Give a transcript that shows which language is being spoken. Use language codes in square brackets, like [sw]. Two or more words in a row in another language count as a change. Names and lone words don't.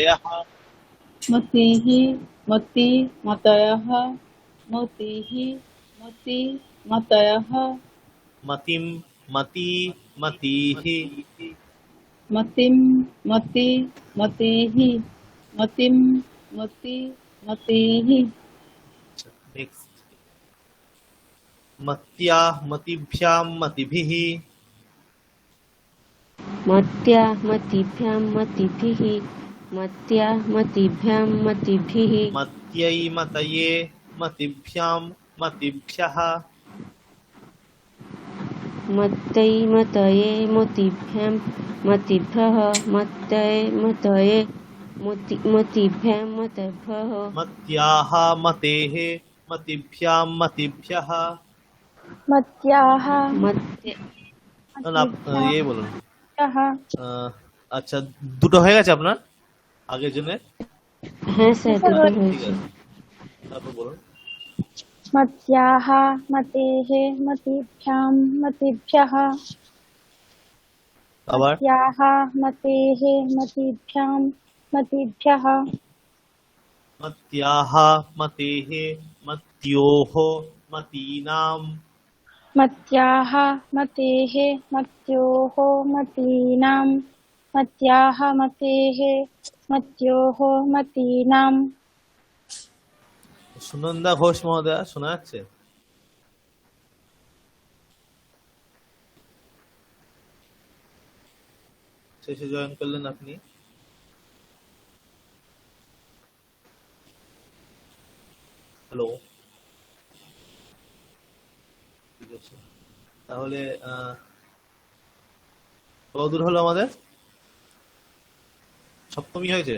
[sa] মতিः মতি মতয়ः মতিः মতি মতয়ः মতিম মতি মতিः মতিম মতি মতিः মতিম মতি मतिः नेक्स्ट मत्या मतिभ्यां मतिभिः मत्या मतिभ्यां मतिभिः मत्या मतिभ्यां मतिभिः मत्यै मतये मतिभ्यां मतिभ्यः मत्यै मतये मतिभ्यां मतिभ्यः मत्यै मतये मतिभ्यां मतिभ्यः मत्याः मतेः मतिभ्यां मतिभ्यः मत्याः मत्य [bn] না, ये বলুন [sa] मत्याः [bn] আচ্ছা দুটো হয়ে গেছে আপনার আগের জন্য হ্যাঁ স্যার দুটো ঠিক হয়েছে আছে তারপর বলুন [sa] मत्याः मतेः मतिभ्यां मतिभ्यः [bn] আবার [sa] मत्याः मतेः मतिभ्यां मतिभ्यः मत्याः मतेः मत्योः मतीनां मत्याः मतेः मत्योः मतीनां मत्याः मतेः मत्योः मतीनां [bn] সুনন্দা ঘোষ মহোদয়া শোনা যাচ্ছে শেষে জয়েন করলেন আপনি হ্যালো ঠিক আছে তাহলে কতদূর হলো আমাদের সপ্তমী হয়েছে